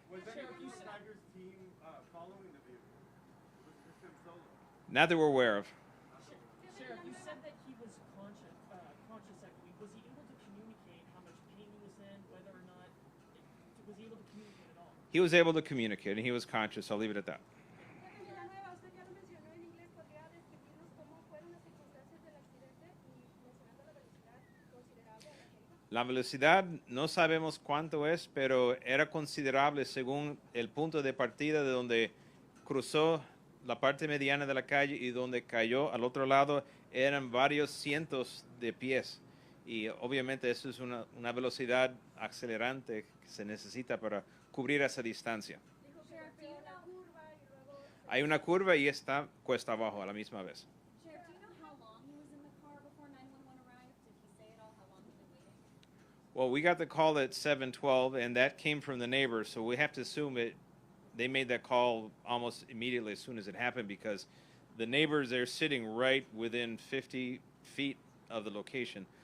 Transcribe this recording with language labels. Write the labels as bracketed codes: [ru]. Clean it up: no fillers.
[en] Was any of Tiger's team following the vehicle? Was Winston-Salem? Not that we're aware of. Sheriff, you said that he was conscious, I believe. Was he able to communicate how much pain he was in, whether or not, was he able to communicate at all? He was able to communicate, and he was conscious. I'll leave it at that. [es] Villanueva, usted ya lo mencionó en inglés, ¿podría describirnos cómo fueron las circunstancias del accidente y mencionando la velocidad considerable a la que iba? La velocidad no sabemos cuánto es, pero era considerable según el punto de partida de donde cruzó la parte mediana de la calle y donde cayó al otro lado eran varios cientos de pies. Y obviamente eso es una velocidad acelerante que se necesita para cubrir esa distancia. Dijo que golpeó la curva y luego... Hay una curva y está cuesta abajo a la misma vez. [en] Sheriff, do you know how long he was in the car before 911 arrived? Did he say at all how long he'd been waiting? Well, we got the call at 7:12, and that came from the neighbors, so we have to assume they made that call almost immediately as soon as it happened because the neighbors are sitting right within 50 feet of the location.